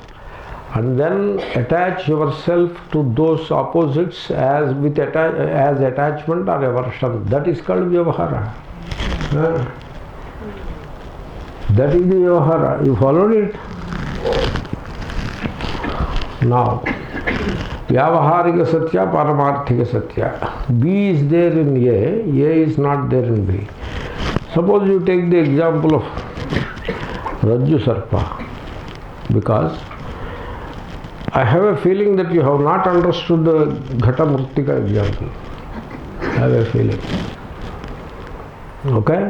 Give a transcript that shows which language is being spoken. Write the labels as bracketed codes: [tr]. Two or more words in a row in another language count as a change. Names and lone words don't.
[en] And then attach yourself to those opposites as attachment or aversion. That is called vyavahara. That is the vyavahara. You followed it? Now, [sa] vyavaharika satya, paramarthika satya. [en] B is there in A is not there in B. Suppose you take the example of [sa] Rajju Sarpa, [en] because I have a feeling that you have not understood the [sa] Ghata Murtika [en] example. I have a feeling. Okay?